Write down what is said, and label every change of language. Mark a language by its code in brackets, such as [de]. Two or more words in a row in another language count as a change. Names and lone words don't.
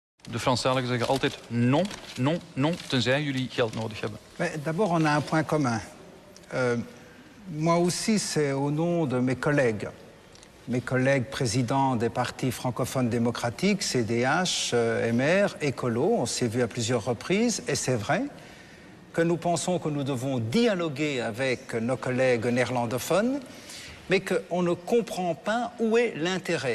[nl] De Franstaligen zeggen altijd [fr] non, non, non, [nl] tenzij jullie geld nodig hebben. [fr] D'abord, on a un point commun. Moi aussi, c'est au nom de mes collègues présidents des partis francophones démocratiques, CDH, MR, Écolo, on s'est vu à plusieurs reprises, et c'est vrai que nous pensons que nous devons dialoguer avec nos collègues néerlandophones, mais qu'on ne comprend pas où est l'intérêt.